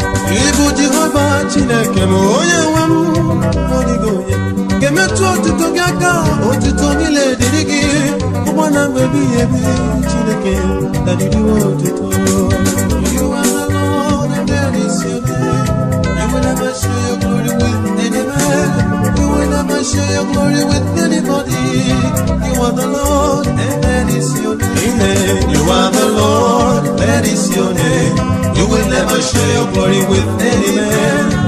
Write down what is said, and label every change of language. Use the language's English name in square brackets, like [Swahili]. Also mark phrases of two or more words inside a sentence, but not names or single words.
[Igbo] Ị bụ Jehova Chineke m, onye nwe m, ọ dịghị onye ga-emetụ otuto gị aka, otuto niile dịrị gị, ụgbọ na mgbe ebighị ebi, Chineke, na dịrị otuto. [English] You are the Lord, and that is your name. You will never share your glory with any man. You will never share your glory with anybody. You are the Lord, and that is your name. You are the Lord, that is your name. You will never share your glory with any man.